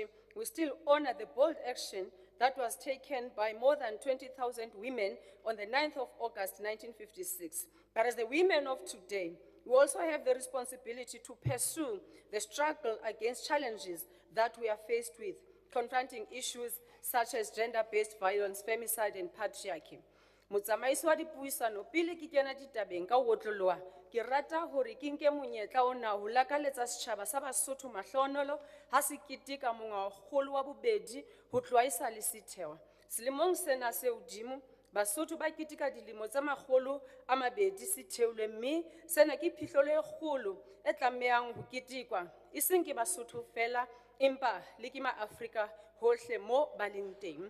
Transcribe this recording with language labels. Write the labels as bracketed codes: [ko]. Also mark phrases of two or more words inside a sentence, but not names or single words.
[en] We still honor the bold action that was taken by more than 20,000 women on the 9th of August 1956. But as the women of today, we also have the responsibility to pursue the struggle against challenges that we are faced with, confronting issues such as gender-based violence, femicide, and patriarchy. [st] Motsamaisi wa dipuisano, pele ke kena ditabeng ka ho otloloha, ke rata hore ke nke monyetla ona ho lakaletsa setjhaba sa Basotho mahlonolo ha se keteka mongwaokgolo wa bobedi ho tloha esale se thewa. Selemong sena se hodimo, Basotho ba keteka dilemo tsa makgolo a mabedi se theulwe, mme sena ke phihlelo e kgolo e tlamehang ho ketekwa e seng ke Basotho fela empa le ke ma-Afrika hohle mo ba leng teng.